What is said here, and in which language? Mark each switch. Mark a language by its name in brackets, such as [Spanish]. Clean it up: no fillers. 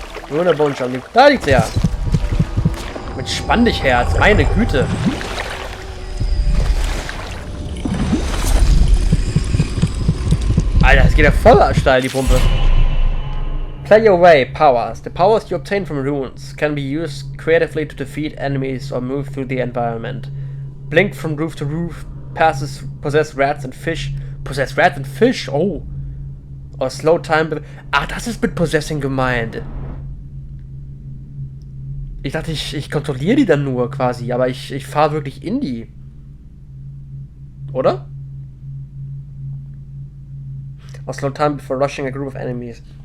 [German] Nur eine Bodenscham liegt. Da liegt sie ja. Entspann dich, Herz. Meine Güte. Alter, es geht ja voll steil, die Pumpe. [English] Play your way, powers. The powers you obtain from runes can be used creatively to defeat enemies or move through the environment. Blink from roof to roof, possess rats and fish. Possess rats and fish? Oh. Or slow time. [German] Ah, das ist mit Possessing gemeint. Ich dachte, ich kontrolliere die dann nur quasi, aber ich fahre wirklich in die. Oder? [English] Or slow time before rushing a group of enemies.